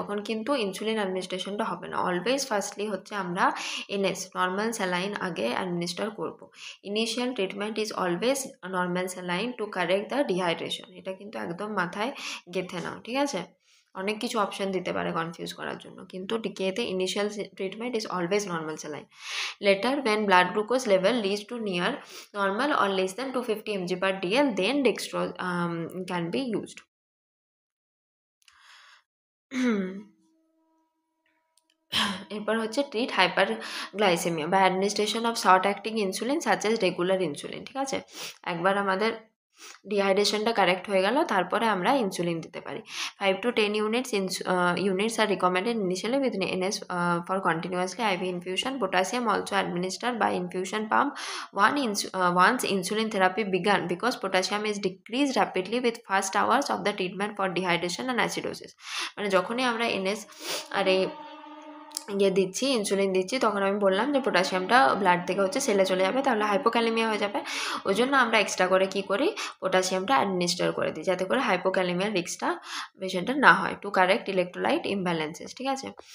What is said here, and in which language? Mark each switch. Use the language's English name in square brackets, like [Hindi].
[Bangla] তখন কিন্তু ইনসুলিন অ্যাডমিনিস্ট্রেশনটা হবে না, অলওয়েজ ফার্স্টলি হচ্ছে আমরা এনএস নর্মাল স্যালাইন আগে অ্যাডমিনিস্টার করব। [English] initial treatment is always normal saline to correct the dehydration, [Bangla] এটা কিন্তু একদম মাথায় গেঁথে নাও, ঠিক আছে। অনেক কিছু অপশান দিতে পারে কনফিউজ করার জন্য, কিন্তু ডিকেতে [English] Initial treatment is always normal saline. Later, when blood glucose level leads to near normal or less than 250 mg per dl, then dextrose can be used. [Bangla] এরপর হচ্ছে [English] treat hyperglycaemia বা administration of short acting insulin such as regular insulin, [Bangla] ঠিক আছে। একবার আমাদের ডিহাইড্রেশনটা correct হয়ে গেল, তারপরে আমরা ইনসুলিন দিতে পারি। [English] 5 to 10 units are recommended initially with NS for continuously IV infusion. Potassium also administered by infusion pump once insulin therapy began, because potassium is decreased rapidly with first hours of the treatment for dehydration and acidosis. [Bangla] মানে যখনই আমরা NS আর এই দিচ্ছি, insulin দিচ্ছি, তখন আমি বললাম যে পটাশিয়ামটা ব্লাড থেকে হচ্ছে সেলে চলে যাবে, তাহলে হাইপোক্যালিমিয়া হয়ে যাবে। ওই জন্য আমরা এক্সট্রা করে কি করি, পটাশিয়ামটা অ্যাডমিনিস্টার করে দিই, যাতে করে হাইপোক্যালিমিয়ার রিস্কটা পেশেন্টের না হয়, [English] to correct electrolyte imbalances, [Bangla] ঠিক আছে।